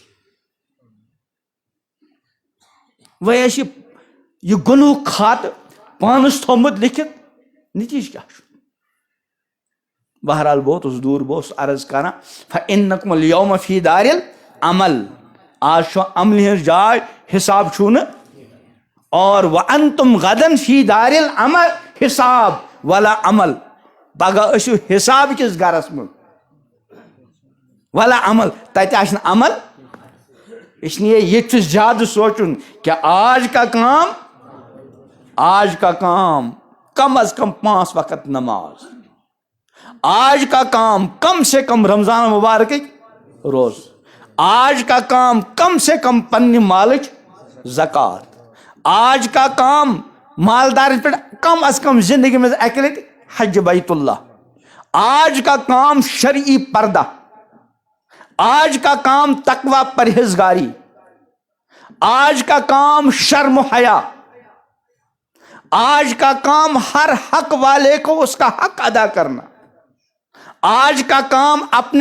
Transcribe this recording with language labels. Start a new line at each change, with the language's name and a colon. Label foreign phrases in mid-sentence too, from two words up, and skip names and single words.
Kashmiri: وۄنۍ ٲسۍ یہِ گۄنہُک کھاتہٕ پانس تھوٚومُت لیکھِتھ نتیٖجہٕ کیٛاہ چھُ بہرحال بہٕ اوسُس دوٗر بہٕ اوسُس عرض کران
Arabic: فَإِنَّکُمُ الْیَوْمَ فِی دارِ العمل
Kashmiri: آز چھُ عملہِ ہٕنٛز جاے حِساب چھُو نہٕ اور
Arabic: وَأَنتُم غَدًا فِی دارِ العمل حِساب ولا عمل
Kashmiri: پگہہ ٲسِو حِساب کِس گرس منٛز
Arabic: ولا عمل
Kashmiri: تتہِ آسہِ نہٕ عمل اس لیے ییٚتہِ چھُ زیادٕ سونٛچُن
Urdu: کہ آج کا کام کم از کم 5 وقت نماز آج کا کام کم سے کم
Kashmiri: رمضان مبارکٕکۍ روز
Urdu: آج کا کام کم سے کم
Kashmiri: پننہِ مالٕچ زکات
Urdu: آج کا کام
Kashmiri: مالدارس پٮ۪ٹھ کم از کم زندگی منٛز اکہِ لٹہِ حج بیت اللہ
Urdu: آج کا کام شرعی پردہ آج کا کام تقویٰ پرہیزگاری آج کا کام شرم و حیا، آج کا کام ہر حق والے کو اس کا حق ادا کرنا، آج کا کام اپنے